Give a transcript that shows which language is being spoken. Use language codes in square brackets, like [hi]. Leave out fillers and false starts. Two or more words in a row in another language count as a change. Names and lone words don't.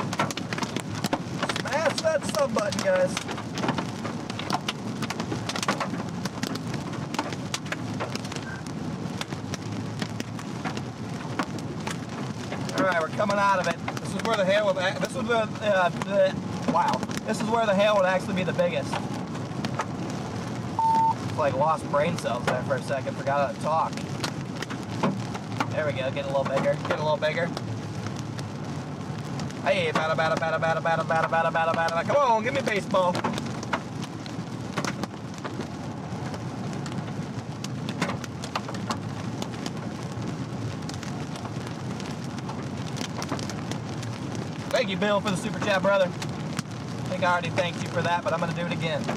[en] Smash that sub button, guys. Alright, we're coming out of it. This is where the hail would, this is wow. This is where the hail would actually be the biggest. It's like lost brain cells there for a second, forgot how to talk. There we go, get a little bigger, get a little bigger. Hey, bada bada bada bada bada bada bada bada bada. Come on, give me baseball. Thank you, Bill, for the super chat, brother. I think I already thanked you for that, but I'm going to do it again.